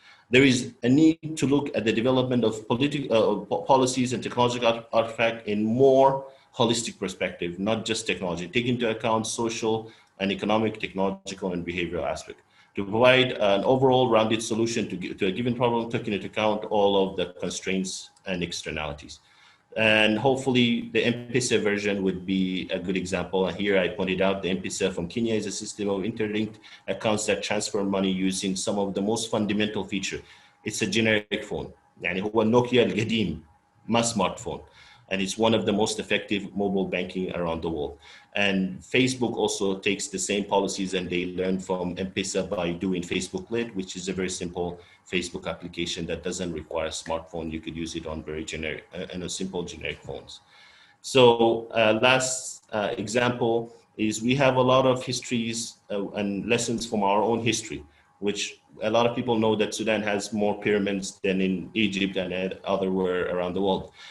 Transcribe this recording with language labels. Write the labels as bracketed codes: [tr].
[en] There is a need to look at the development of policies and technological artifacts in more holistic perspective, not just technology, take into account social and economic, technological, and behavioral aspect, to provide an overall rounded solution to a given problem, taking into account all of the constraints and externalities. And hopefully the M-Pesa version would be a good example. And here I pointed out the M-Pesa from Kenya is a system of interlinked accounts that transfer money using some of the most fundamental feature. It's a generic phone. [ar] يعني هو النوكيا القديم, ما smartphone. [en] And it's one of the most effective mobile banking around the world. And Facebook also takes the same policies, and they learn from M-Pesa by doing Facebook Lite, which is a very simple Facebook application that doesn't require a smartphone. You could use it on very generic and a simple generic phones. So last example is we have a lot of histories and lessons from our own history, which a lot of people know that Sudan has more pyramids than in Egypt and otherwhere around the world.